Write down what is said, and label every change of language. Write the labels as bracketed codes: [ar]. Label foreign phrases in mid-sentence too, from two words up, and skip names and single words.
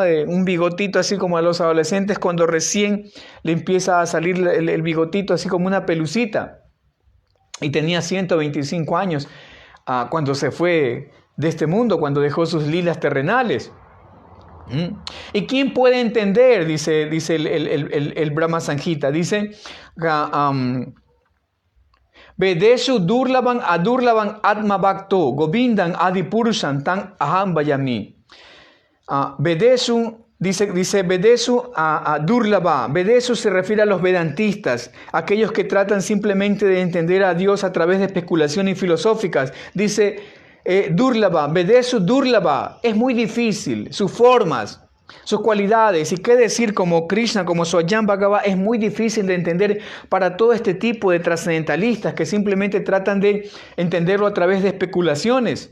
[es] Un bigotito así como a los adolescentes cuando recién le empieza a salir el bigotito así como una pelucita. Y tenía 125 años cuando se fue de este mundo, cuando dejó sus lilas terrenales. ¿Y quién puede entender? Dice el Brahma Sanjita. [sa] Dice: Vedeshu Durlavan Adurlavan Atma Bhakto Govindan Adipurushan Tan Aham Vayami. Vedeshu, dice Vedeshu a Durlava. [es] Vedeshu se refiere a los vedantistas, aquellos que tratan simplemente de entender a Dios a través de especulaciones filosóficas. [sa] Dice Durlava, Vedeshu Durlava, [es] es muy difícil, sus formas, sus cualidades, y qué decir como Krishna, como [sa] Swayam Bhagava, [es] es muy difícil de entender para todo este tipo de trascendentalistas que simplemente tratan de entenderlo a través de especulaciones.